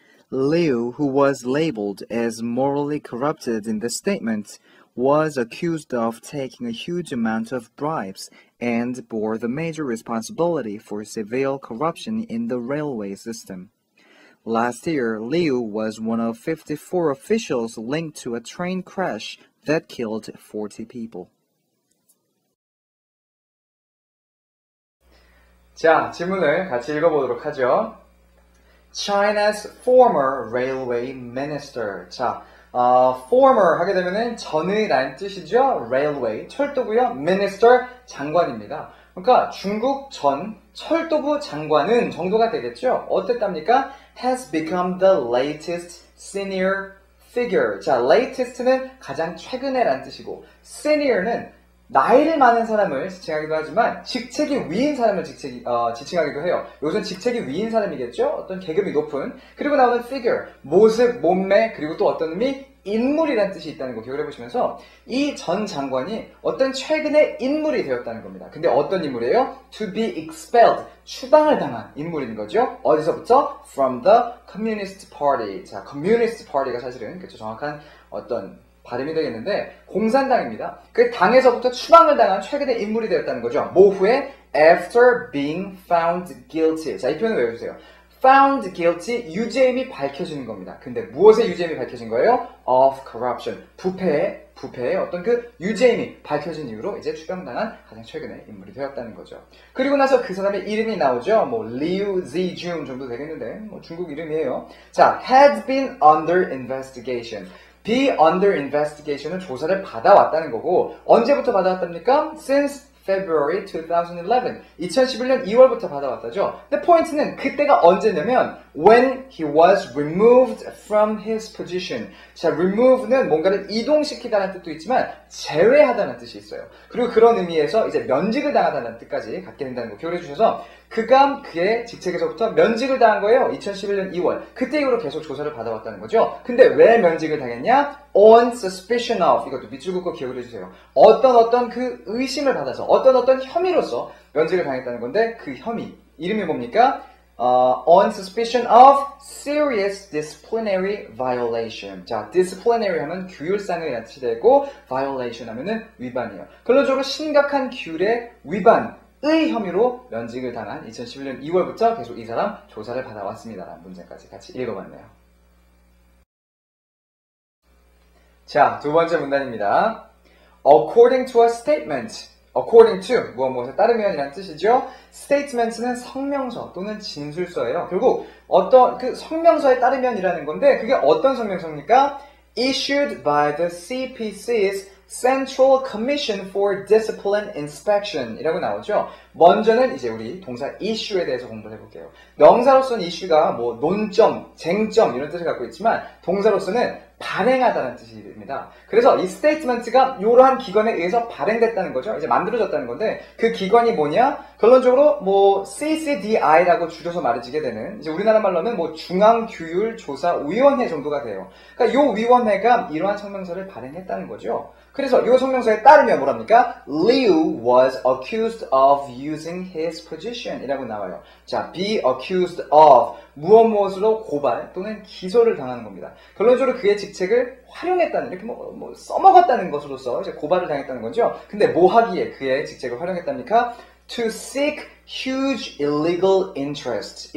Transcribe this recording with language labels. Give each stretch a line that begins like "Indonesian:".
English: Liu, who was labeled as morally corrupted in the statement, was accused of taking a huge amount of bribes and bore the major responsibility for severe corruption in the railway system. Last year, Liu was one of 54 officials linked to a train crash that killed 40 people.
Korean: 자, 지문을 같이 읽어보도록 하죠.
English: China's former railway minister.
Korean: 자, former 하게 되면은 전의라는 뜻이죠. railway, 철도고요. minister, 장관입니다. 그러니까 중국 전 철도부 장관은 정도가 되겠죠. 어땠답니까?
English: has become the latest senior figure.
Korean: 자, latest는 가장 최근에라는 뜻이고 senior는 나이를 많은 사람을 지칭하기도 하지만 직책이 위인 사람을 지칭하기도 해요. 요즘 직책이 위인 사람이겠죠? 어떤 계급이 높은. 그리고 나오는 figure, 모습, 몸매, 그리고 또 어떤 의미? 인물이라는 뜻이 있다는 거 기억을 해보시면서 이 전 장관이 어떤 최근의 인물이 되었다는 겁니다. 근데 어떤 인물이에요?
English: To be expelled,
Korean: 추방을 당한 인물인 거죠. 어디서부터?
English: From the Communist Party.
Korean: 자, Communist Party가 사실은 그렇죠. 정확한 어떤 발음이 되겠는데 공산당입니다. 그 당에서부터 추방을 당한 최근의 인물이 되었다는 거죠. 뭐 후에?
English: After being found guilty.
Korean: 자, 이 표현을 외워주세요.
English: found guilty,
Korean: 유죄임이 밝혀지는 겁니다. 근데 무엇의 유죄임이 밝혀진 거예요?
English: of corruption,
Korean: 부패의 어떤 그 유죄임이 밝혀진 이유로 이제 추방당한 가장 최근의 인물이 되었다는 거죠. 그리고 나서 그 사람의 이름이 나오죠. 뭐 Liu Zijun 정도 되겠는데 뭐 중국 이름이에요.
English: 자, had been under investigation. be under investigation
Korean: 은 조사를 받아왔다는 거고 언제부터 받아왔답니까?
English: since February 2011.
Korean: 2011년 2월부터 받아왔다죠. 근데 포인트는 그때가 언제냐면
English: when he was removed from his position.
Korean: 자, remove는 뭔가를 이동시키다는 뜻도 있지만 제외하다는 뜻이 있어요. 그리고 그런 의미에서 이제 면직을 당하다는 뜻까지 갖게 된다는 거 기억해 주셔서 그가 그의 직책에서부터 면직을 당한 거예요. 2011년 2월. 그때 이후로 계속 조사를 받아왔다는 거죠. 근데 왜 면직을 당했냐?
English: on suspicion of.
Korean: 이것도 밑줄 긋고 기억을 해주세요. 어떤 그 의심을 받아서 어떤 혐의로서 면직을 당했다는 건데 그 혐의. 이름이 뭡니까?
English: on suspicion of serious disciplinary violation.
Korean: 자, disciplinary 하면 규율상의 뜻이 되고 violation 하면은 위반이에요. 결론적으로 심각한 규율의 위반. 의 혐의로 면직을 당한 2011년 2월부터 계속 이 사람 조사를 받아왔습니다. 라는 문제까지 같이 읽어봤네요. 자, 두 번째 문단입니다.
English: According to a statement.
Korean: According to, 무엇에 따르면이라는 뜻이죠. statement는 성명서 또는 진술서예요. 결국 어떤 그 성명서에 따르면이라는 건데 그게 어떤 성명서입니까?
English: Issued by the CPC's Central Commission for Discipline Inspection
Korean: 이라고 나오죠. 먼저는 이제 우리 동사 issue에 대해서 공부를 해볼게요. 명사로서는 issue가 뭐 논점, 쟁점 이런 뜻을 갖고 있지만 동사로서는 발행하다는 뜻입니다. 그래서 이 스테이트먼트가 이러한 기관에 의해서 발행됐다는 거죠. 이제 만들어졌다는 건데 그 기관이 뭐냐? 결론적으로 뭐 CCDI라고 줄여서 말해지게 되는 이제 우리나라 말로는 뭐 중앙규율조사위원회 정도가 돼요. 그러니까 이 위원회가 이러한 성명서를 발행했다는 거죠. 그래서 이 성명서에 따르면 뭐랍니까?
English: Liu was accused of using his position
Korean: 이라고 나와요. 자,
English: be accused of
Korean: 무엇으로 고발 또는 기소를 당하는 겁니다. 결론적으로 그의 직책을 활용했다는 이렇게 써먹었다는 것으로서 이제 고발을 당했다는 거죠. 근데 뭐 하기에 그의 직책을 활용했답니까?
English: To seek huge illegal interest.